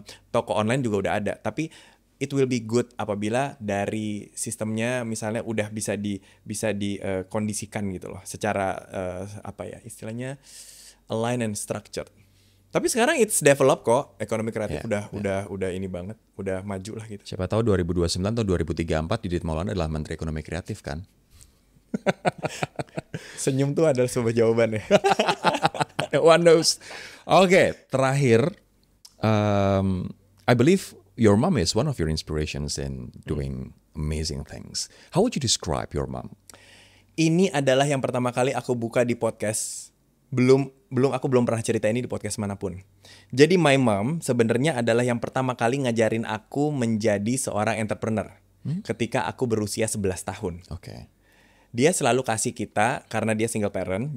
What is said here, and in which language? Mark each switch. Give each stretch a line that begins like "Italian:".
Indonesian: Toko online juga udah ada. Tapi
English: it will be good
Indonesian: apabila dari sistemnya misalnya udah bisa dikondisikan gitu loh secara apa ya istilahnya
English: align and structured.
Indonesian: Tapi sekarang
English: it's develop
Indonesian: kok ekonomi kreatif udah ini banget udah maju lah gitu. Siapa tahu 2029 atau 2034 Didit Maulana adalah Menteri Ekonomi Kreatif kan? Senyum tuh adalah sebuah jawaban ya.
English: One knows.
Indonesian: Oke, terakhir,
English: I believe your mom is one of your inspirations in doing amazing things. How would you describe your mom?
Indonesian: Ini adalah yang pertama kali aku buka di podcast. Aku belum pernah cerita ini di podcast manapun. Jadi
English: my mom
Indonesian: sebenarnya adalah yang pertama kali ngajarin aku menjadi seorang entrepreneur. Ketika aku berusia 11 tahun. Oke. Dia selalu kasih kita karena dia single parent.